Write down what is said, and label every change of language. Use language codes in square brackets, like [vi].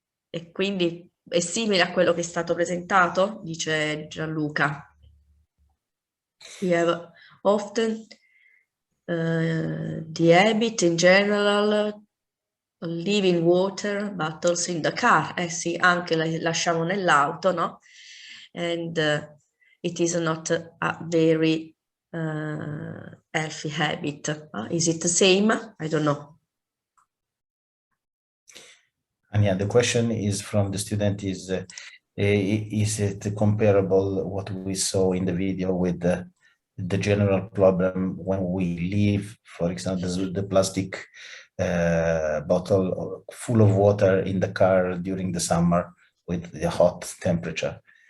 [it] E quindi è simile a quello che è stato presentato, dice Gianluca. [en] We have often the habit in general leaving water bottles in the car. [it] Sì, anche le lasciamo nell'auto, no? [en] And it is not a very healthy habit. Is it the same? I don't know. And yeah, the question is from the student is it comparable what we saw in the video with the general problem when we leave, for example, the plastic bottle full of water in the car during the summer with the hot temperature?